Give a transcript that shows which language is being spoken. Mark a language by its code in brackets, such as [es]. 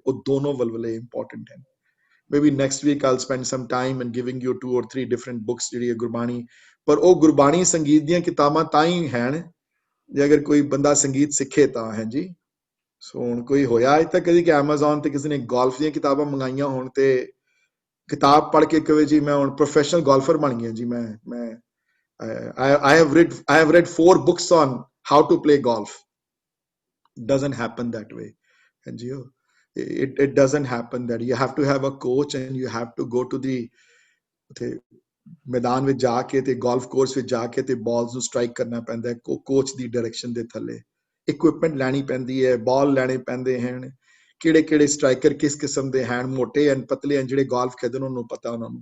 [pa] ਉਹ ਦੋਨੋਂ ਵਲਵਲੇ ਇੰਪੋਰਟੈਂਟ ਹਨ। [en] Maybe next week I'll spend some time in giving you 2 or 3 different books [pa] ਜਿਹੜੀ ਹੈ ਗੁਰਬਾਣੀ, ਪਰ ਉਹ ਗੁਰਬਾਣੀ ਸੰਗੀਤ ਦੀਆਂ ਕਿਤਾਬਾਂ ਤਾਂ ਹੀ ਹਨ ਜੇ ਅਗਰ ਕੋਈ ਬੰਦਾ ਸੰਗੀਤ ਸਿੱਖੇ ਤਾਂ। ਹੈ ਜੀ। ਸੋ ਹੁਣ ਕੋਈ ਹੋਇਆ ਅਜੇ ਤੱਕ ਕਦੀ ਕਿ Amazon ਤੇ ਕਿਸੇ ਨੇ ਗੋਲਫ ਦੀਆਂ ਕਿਤਾਬਾਂ ਮੰਗਾਈਆਂ ਹੋਣ ਤੇ ਕਿਤਾਬ ਪੜ੍ਹ ਕੇ ਕਹੇ ਜੀ ਮੈਂ ਹੁਣ ਪ੍ਰੋਫੈਸ਼ਨਲ ਗੋਲਫਰ ਬਣ ਗਿਆ ਜੀ। [en] ਮੈਂ I have read 4 books on how to play golf. Doesn't happen that way. And it doesn't happen that you have to have a coach and you have to go to the [pa] ਮੈਦਾਨ ਵਿੱਚ ਜਾ ਕੇ ਤੇ golf course ਵਿੱਚ ਜਾ ਕੇ ਤੇ balls ਨੂੰ strike ਕਰਨਾ ਪੈਂਦਾ ਹੈ ਕੋਚ ਦੀ ਡਾਇਰੈਕਸ਼ਨ ਦੇ ਥੱਲੇ। ਇਕਵਿਪਮੈਂਟ ਲੈਣੀ ਪੈਂਦੀ ਹੈ, ਬਾਲ ਲੈਣੇ ਪੈਂਦੇ ਹਨ, ਕਿਹੜੇ ਸਟ੍ਰਾਈਕਰ ਕਿਸ ਕਿਸਮ ਦੇ ਹਨ, ਮੋਟੇ ਹਨ ਪਤਲੇ ਹਨ, ਜਿਹੜੇ ਗੋਲਫ ਖੇਡਣ ਉਹਨੂੰ ਪਤਾ ਉਹਨਾਂ ਨੂੰ।